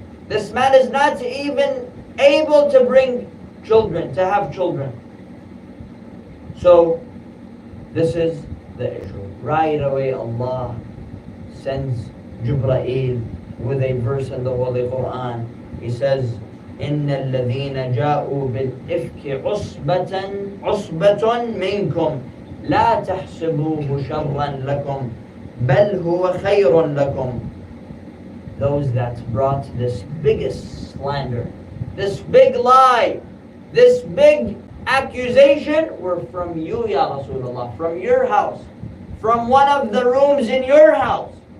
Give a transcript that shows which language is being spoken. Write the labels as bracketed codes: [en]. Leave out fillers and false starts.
[en] This man is not even able to bring children, to have children. So, this is the issue. Right away, Allah sends Jibreel with a verse in the Holy Quran. He says, [ar] إِنَّ الَّذِينَ جَاءُوا بِالْإِفْكِ عُصْبَةٌ مِّنْكُمْ لَا تَحْسِبُوهُ شَرًّا لَكُمْ بَلْ هُوَ خَيْرٌ لَكُمْ. [en] Those that brought this biggest slander, this big lie, this big accusation were from you, Ya Rasulullah, from your house, from one of the rooms in your house.